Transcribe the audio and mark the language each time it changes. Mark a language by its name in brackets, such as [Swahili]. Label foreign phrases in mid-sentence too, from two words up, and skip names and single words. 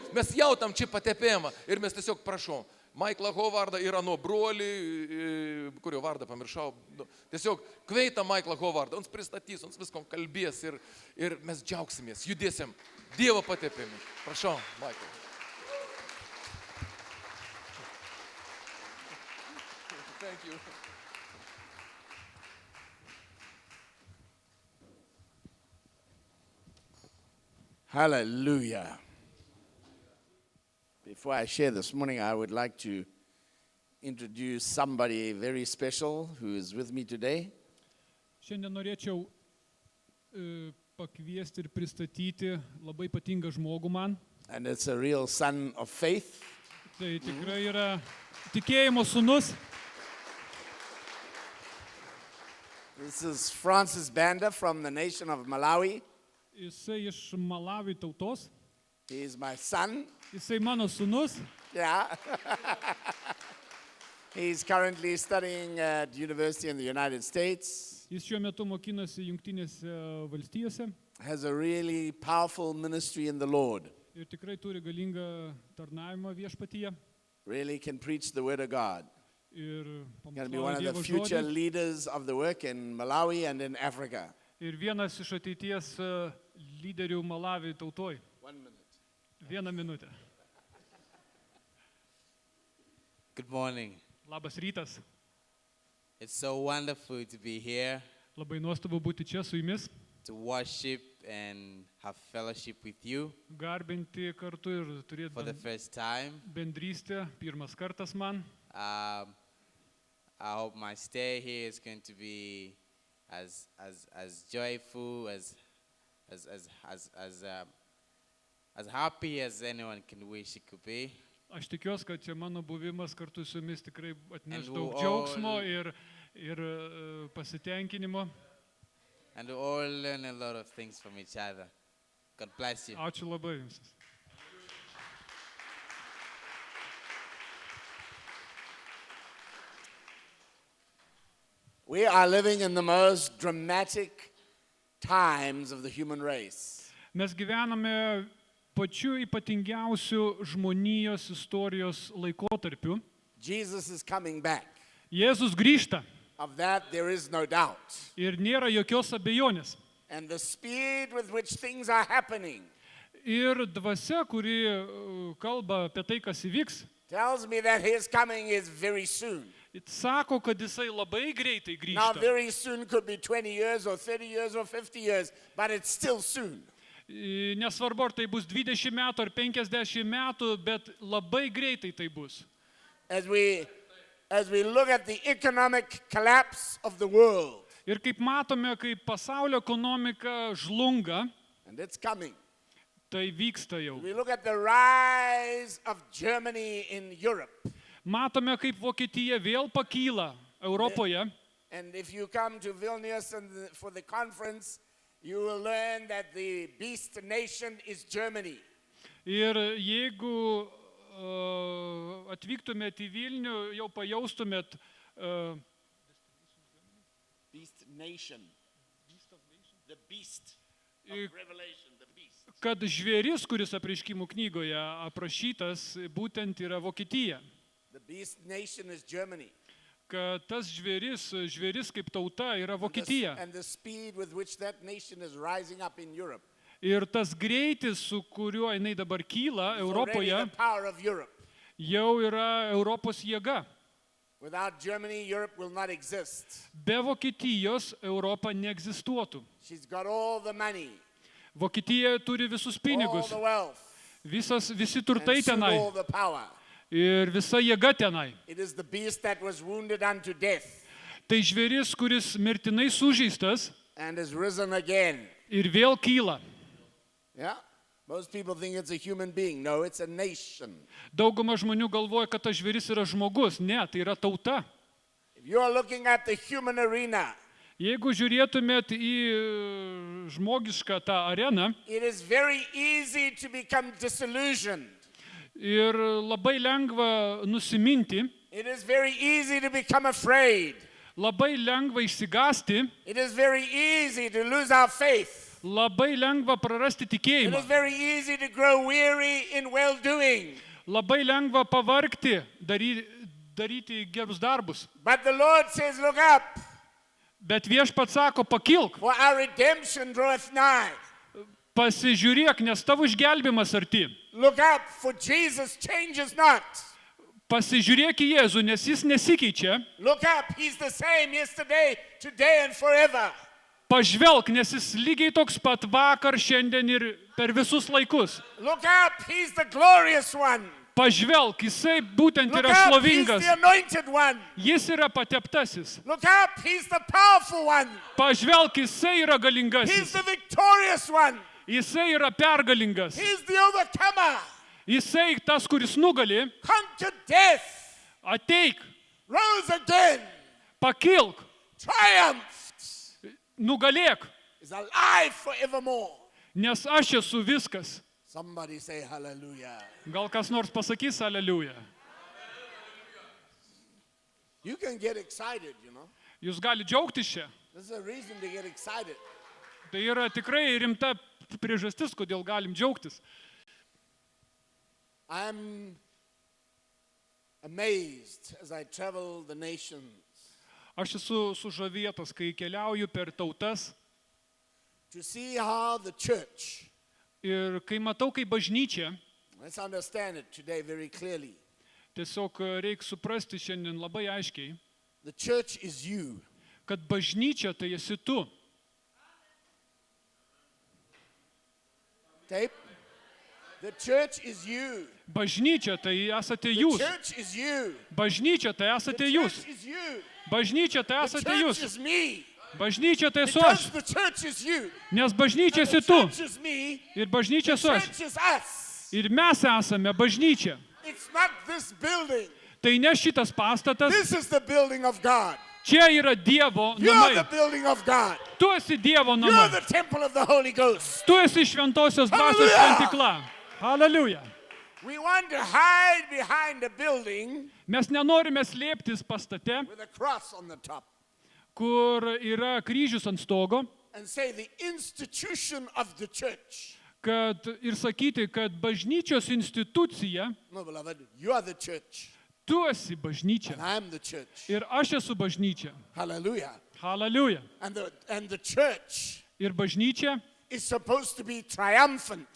[Lithuanian] Mes jautam čia patepėmą ir mes tiesiog prašom. Maiklą Hovardą ir ano brolį, kurio vardą pamiršau. Tiesiog kveita Maiklą Hovardą, ons pristatys, ons viskom kalbės ir mes džiaugsimės, judėsim Dievo patepėmi. Prašau, Maiklą. [English] Thank you. Hallelujah. Before I share this morning, I would like to introduce somebody very special who is with me today. [Lithuanian] Šiandien norėčiau pakviesti ir pristatyti labai ypatingą žmogų man. [English] And it's a real son of faith. [Lithuanian] Tai tikrai yra tikėjimo sūnus. [English] This is Francis Banda from the nation of Malawi. [Lithuanian] Jisai iš Malawi tautos. [English] He is my son. [Lithuanian] Jisai mano sūnus. [English] Yeah. He's currently studying at university in the United States. [Lithuanian] Jis šiuo metu mokinasi Jungtinėse valstijose. [English] Has a really powerful ministry in the Lord. [Lithuanian] Ir tikrai turi galingą tarnavimą viešpatyje. [English] Really can preach the word of God. [Lithuanian] Ir [English] Going to be one [Lithuanian] pamokslauja [English] of the [Lithuanian] Dievo [English] future [Lithuanian] žodį. [English] leaders of the work in Malawi and in Africa. [Lithuanian] Ir vienas iš ateities lyderių Malawi tautoj. [English] 1 minute. [Lithuanian] 1 minutę. [English] Good morning. [Lithuanian] Labas rytas. [English] It's so wonderful to be here [Lithuanian] Labai nuostabu būti čia su jumis. [English] to worship and have fellowship with you [Lithuanian] Garbinti kartu ir [English] for the [Lithuanian] turėti [English] first time. [Lithuanian] bendrystę. Pirmas kartas man. [English] I hope my stay here is going to be as joyful, as happy as anyone can wish it could be. [Lithuanian] Aš tikiuosi, kad čia mano buvimas kartu su jumis tikrai atneš [English] And [Lithuanian] daug [English] we [Lithuanian] džiaugsmo [English] all- [Lithuanian] ir pasitenkinimo. [English] And we all learn a lot of things from each other. God bless you. [Lithuanian] Ačiū labai jums. [English] We are living in the most dramatic times of the human race. [Lithuanian] Mes gyvename pačiu ypatingiausiu žmonijos istorijos laikotarpiu. [English] Jesus is coming back. [Lithuanian] Jėzus grįžta [English] Of that, there is no doubt. [Lithuanian] ir nėra jokios abejonės. [English] And the speed with which things are happening [Lithuanian] Ir dvasia, kuri kalba apie tai, kas įvyks, [English] tells me that his coming is very soon. [Lithuanian] sako, kad jisai labai greitai [English] Now, [Lithuanian] grįžta. [English] very soon could be 20 years or 30 years or 50 years, but it's still soon. [Lithuanian] Nesvarbu, ar tai bus 20 metų ar 50 metų, bet labai greitai tai bus. [English] As we look at the economic collapse of the world, [Lithuanian] Ir kaip matome, kaip pasaulio ekonomika žlunga, [English] and it's coming. [Lithuanian] tai vyksta jau. [English] We look at the rise of Germany in Europe. [Lithuanian] Matome, kaip Vokietija vėl pakyla Europoje. [English] And if you come to Vilnius for the conference, you will learn that the beast nation is Germany. [Lithuanian] Ir jeigu atvyktumėt į Vilnių, jau pajaustumėt, [English] Beast nation. The beast of Revelation, the beast. [Lithuanian] kad žvėris, kuris apreiškimų knygoje aprašytas, būtent yra Vokietija. [English] The beast nation is Germany. [Lithuanian] Kad tas žvėris kaip tauta yra Vokietija. [English] And the speed with which that nation is rising up in Europe. [Lithuanian] Ir tas greitis, su kuriuo jinai dabar kyla [English] is already [Lithuanian] Europoje, [English] the power of Europe. [Lithuanian] jau yra Europos jėga. [English] Without Germany, Europe will not exist. [Lithuanian] Be Vokietijos Europa neegzistuotų. [English] She's got all the money, [Lithuanian] Vokietija turi visus [English] all [Lithuanian] pinigus, [English] the wealth, [Lithuanian] visi turtai [English] and soon [Lithuanian] tenai [English] all the power. [Lithuanian] ir visa jėga tenai. [English] It is the beast that was wounded unto death [Lithuanian] Tai žvėris, kuris mirtinai sužeistas [English] and is risen again. [Lithuanian] ir vėl kyla. [English] Yeah? Most people think it's a human being. No, it's a nation. [Lithuanian] Dauguma žmonių galvoja, kad tas žvėris yra žmogus. Ne, tai yra tauta. [English] If you are looking at the human arena, [Lithuanian] Jeigu žiūrėtumėt į žmogišką tą areną [English] it is very easy to become disillusioned. [Lithuanian] ir labai lengva nusiminti, [English] It is very easy to become afraid. [Lithuanian] Labai lengva išsigąsti, [English] It is very easy to lose our faith. [Lithuanian] labai lengva prarasti [English] It [Lithuanian] tikėjimą, [English] is very easy to grow weary in well-doing. [Lithuanian] labai lengva pavargti, daryti gerus darbus. [English] But the Lord says, look up, [Lithuanian] Bet Viešpats sako, pakilk, [English] for our redemption draweth nigh. [Lithuanian] pasižiūrėk, nes tavo išgelbimas arti. [English] Look up, for Jesus changes not. [Lithuanian] Pasižiūrėk į Jėzų, nes jis nesikeičia. [English] Look up, he's the same yesterday, today, and forever. [Lithuanian] Pažvelk, nes jis lygiai toks pat vakar, šiandien ir per visus laikus. [English] Look up, he's the glorious one. [Lithuanian] Pažvelk, jisai būtent [English] Look [Lithuanian] yra [English] up, he's [Lithuanian] šlovingas. [English] the anointed one. [Lithuanian] Jis yra pateptasis. [English] Look up, he's the powerful one. [Lithuanian] Pažvelk, jisai yra [English] He's [Lithuanian] galingasis. [English] the victorious one. [Lithuanian] Jisai yra pergalingas. [English] He's the overcomer. [Lithuanian] Jisai tas, kuris nugali. [English] Conquered death. [Lithuanian] Ateik, [English] Rose again. [Lithuanian] pakilk, [English] Triumphed. [Lithuanian] nugalėk, [English] Is alive forevermore. [Lithuanian] nes aš esu viskas. [English] Somebody say hallelujah. [Lithuanian] Gal kas nors pasakys aleliuja. [English] You can get excited, you know. [Lithuanian] Jūs gali džiaugtis čia. [English] This is a reason to get excited. [Lithuanian] Tai yra tikrai rimta priežastis, kodėl galim džiaugtis. [English] I'm amazed as I travel the nations [Lithuanian] Aš esu sužavėtas, kai keliauju per tautas [English] to see how the church, [Lithuanian] ir kai matau, kai bažnyčia, [English] let's understand it today very clearly. [Lithuanian] tiesiog reikia suprasti šiandien labai aiškiai, [English] The church is you. [Lithuanian] kad bažnyčia tai esi tu. [English] Tape? The church is you. [Lithuanian] Bažnyčia tai esate [English] The [Lithuanian] jūs. [English] church is you. [Lithuanian] Bažnyčia tai esate [English] The [Lithuanian] jūs. [English] church is you. [Lithuanian] Bažnyčia tai [English] The [Lithuanian] esate [English] church [Lithuanian] jūs. [English] is me. [Lithuanian] Bažnyčia tai esu [English] Because [Lithuanian] aš. [English] the church is you. [Lithuanian] Nes bažnyčia [English] The [Lithuanian] esi tu. [English] church is me. [Lithuanian] Ir bažnyčia [English] The [Lithuanian] esu aš. [English] church is us. [Lithuanian] Ir mes esame bažnyčia. [English] It's not this building. [Lithuanian] Tai ne šitas pastatas. [English] This is the building of God. [Lithuanian] Čia yra Dievo [English] You're the [Lithuanian] namai. [English] building of God. [Lithuanian] Tu esi Dievo [English] You're [Lithuanian] namai. [English] the temple of the Holy Ghost. [Lithuanian] Tu esi šventosios dvasios [English] Hallelujah. [Lithuanian] šventykla. [English] Hallelujah. We want to hide behind a building [Lithuanian] Mes nenorime slėptis pastate, [English] with a cross on the top [Lithuanian] kur yra kryžius ant stogo, [English] and say the institution of the church. [Lithuanian] kad ir sakyti, kad bažnyčios institucija, [English] No, beloved, you are the church [Lithuanian] tu esi bažnyčia. [English] and I'm the church. [Lithuanian] Ir aš esu bažnyčia. [English] Hallelujah. Hallelujah. And the church [Lithuanian] Ir bažnyčia [English] is supposed to be triumphant.